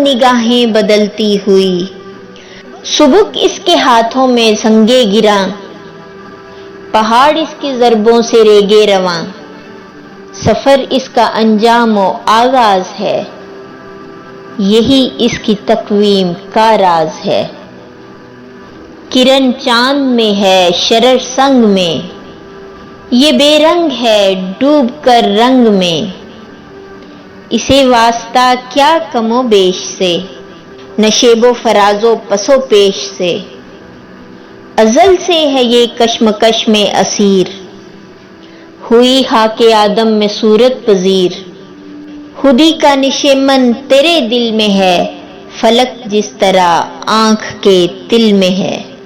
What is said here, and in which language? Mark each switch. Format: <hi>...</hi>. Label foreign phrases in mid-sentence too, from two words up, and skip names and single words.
<ur>نگاہیں بدلتی ہوئی، سبک اس کے ہاتھوں میں سنگے گراں، پہاڑ اس کی ضربوں سے ریگے رواں، سفر اس کا انجام و آغاز ہے، یہی اس کی تقویم کا راز ہے۔ کرن چاند میں ہے شرر سنگ میں، یہ بے رنگ ہے ڈوب کر رنگ میں، اسے واسطہ کیا کم و بیش سے، نشیب و فراز و پس و پیش سے، ازل سے ہے یہ کشمکش میں اسیر، ہوئی خاک آدم میں صورت پذیر، خودی کا نشیمن تیرے دل میں ہے، فلک جس طرح آنکھ کے تل میں ہے۔</ur>